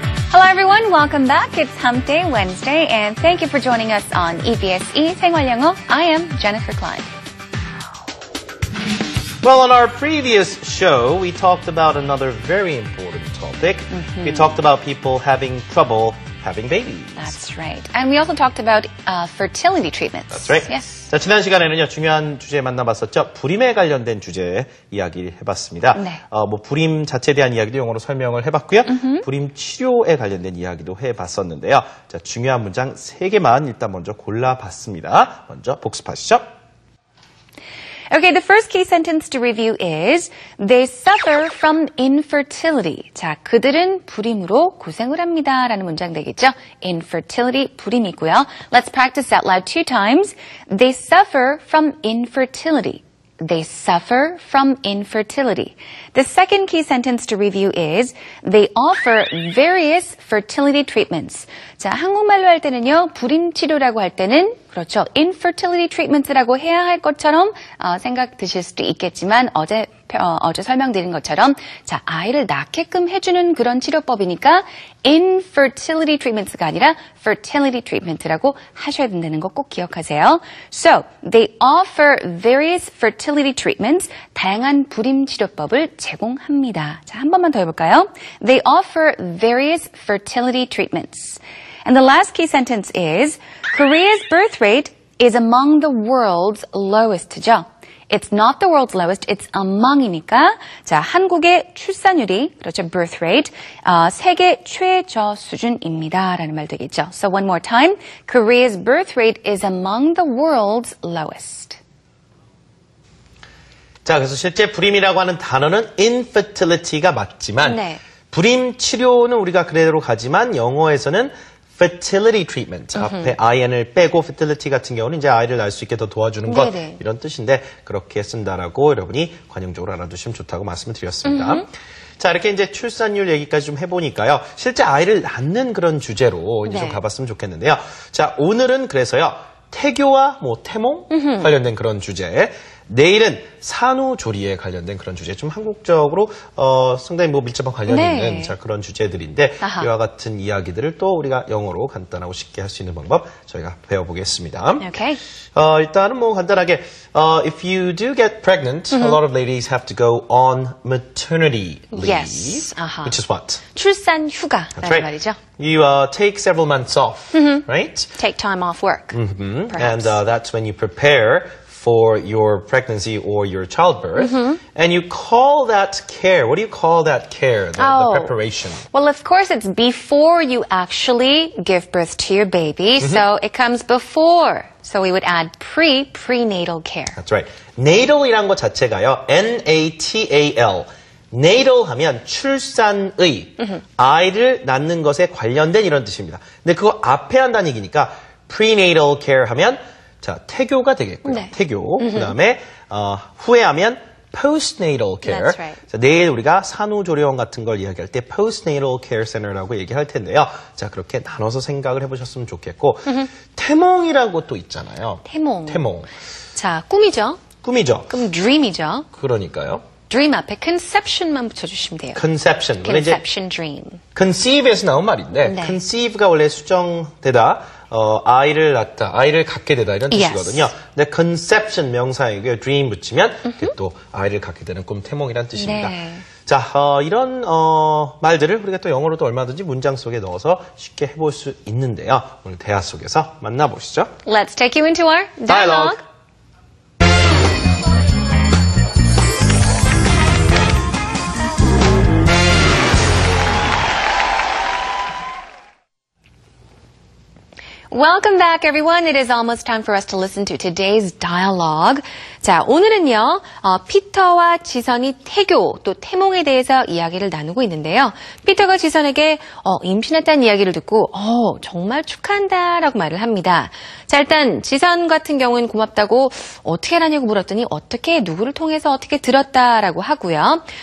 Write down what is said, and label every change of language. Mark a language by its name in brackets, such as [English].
[English] Hello everyone, welcome back. It's Hump Day Wednesday and thank you for joining us on EBS E 생활영어. I am Jennifer Klein. Well, on our previous show, we talked about another very important topic. We talked about people having trouble having babies. That's right. And we also talked about fertility treatments. That's right. Yes. [Korean] 자, 지난 시간에는요, 중요한 주제 만나봤었죠. 불임에 관련된 주제 이야기 해봤습니다. 네. 불임 자체에 대한 이야기도 영어로 설명을 해봤고요. 불임 치료에 관련된 이야기도 해봤었는데요. 자, 중요한 문장 3개만 일단 먼저 골라봤습니다. 먼저 복습하시죠. [English] Okay, the first key sentence to review is they suffer from infertility. [Korean] 자, 그들은 불임으로 고생을 합니다. 라는 문장 되겠죠? [English] Infertility, [Korean] 불임이고요. [English] Let's practice that loud 2 times. They suffer from infertility. They suffer from infertility. The second key sentence to review is they offer various fertility treatments. [Korean] 자, 한국말로 할 때는요, 불임 치료라고 할 때는 그렇죠. infertility treatments라고 해야 할 것처럼 생각 드실 수도 있겠지만 어제 설명드린 것처럼 자, 아이를 낳게끔 해주는 그런 치료법이니까 infertility treatments가 아니라 fertility treatment라고 하셔야 된다는 거 꼭 기억하세요. [English] So, they offer various fertility treatments. [Korean] 다양한 불임 치료법을 제공합니다. 자, 한 번만 더 해볼까요? [English] They offer various fertility treatments. And the last key sentence is Korea's birth rate is among the world's lowest죠. It's not the world's lowest, it's among [Korean] 이니까 자, 한국의 출산율이 그렇죠, birth rate 세계 최저 수준입니다. 라는 말 되겠죠. [English] So one more time, Korea's birth rate is among the world's lowest. [Korean] 자, 그래서 실제 불임이라고 하는 단어는 infertility가 맞지만 네. 불임 치료는 우리가 그대로 가지만 영어에서는 fertility treatment, 앞에 in을 빼고 fertility 같은 경우는 이제 아이를 낳을 수 있게 더 도와주는 것 네네. 이런 뜻인데 그렇게 쓴다라고 여러분이 관용적으로 알아두시면 좋다고 말씀을 드렸습니다. 자, 이렇게 이제 출산율 얘기까지 좀 해보니까요. 실제 아이를 낳는 그런 주제로 이제 네. 좀 가봤으면 좋겠는데요. 자, 오늘은 그래서요. 태교와 태몽 관련된 그런 주제. 내일은 산후조리에 관련된 그런 주제, 좀 한국적으로 상당히 밀접한 관련이 네. 있는 자, 그런 주제들인데 아하. 이와 같은 이야기들을 또 우리가 영어로 간단하고 쉽게 할 수 있는 방법 저희가 배워보겠습니다. [English] Okay. [Korean] 일단은 간단하게 [English] if you do get pregnant, a lot of ladies have to go on maternity leave, Yes. 아하. which is what? [Korean] 출산 휴가라는 [English] That's right. [Korean] 말이죠. [English] You take several months off, right? Take time off work. And Perhaps. that's when you prepare for your pregnancy or your childbirth. And you call that care. What do you call that care, the preparation? Well, of course, it's before you actually give birth to your baby, so it comes before. So we would add prenatal care. That's right. [Korean] Natal이란 것 자체가요. N-A-T-A-L. natal 하면 출산의, 아이를 낳는 것에 관련된 이런 뜻입니다. 근데 그거 앞에 한다는 얘기니까 prenatal care 하면 자, 태교가 되겠고요. 네. 태교. 그다음에 후에 하면 postnatal care. [English] That's right. [Korean] 자, 내일 우리가 산후조리원 같은 걸 이야기할 때 postnatal care center라고 얘기할 텐데요. 자, 그렇게 나눠서 생각을 해보셨으면 좋겠고 태몽이라고 또 있잖아요. 태몽. 태몽. 자, 꿈이죠. 꿈이죠. 그럼 dream이죠. 그러니까요. dream 앞에 conception만 붙여주시면 돼요. conception. conception dream. conceive에서 나온 말인데 네. conceive가 원래 수정되다. 아이를 낳다, 아이를 갖게 되다 이런 뜻이거든요. [English] Yes. [Korean] 근데 conception 명사이고요. dream 붙이면 그게 또 아이를 갖게 되는 꿈, 태몽이란 뜻입니다. 네. 자, 이런 말들을 우리가 또 영어로도 얼마든지 문장 속에 넣어서 쉽게 해볼 수 있는데요. 오늘 대화 속에서 만나보시죠. [English] Let's take you into our dialogue. Welcome back, everyone. It is almost time for us to listen to today's dialogue. [Korean] 자, 오늘은요, 피터와 지선이 태교, 또 태몽에 대해서 이야기를 나누고 있는데요. 피터가 지선에게 임신했다는 이야기를 듣고 정말 축하한다라고 말을 합니다. 자, 일단 지선 같은 경우는 고맙다고 어떻게 알았냐고 물었더니 어떻게 누구를 통해서 어떻게 들었다라고 하고요.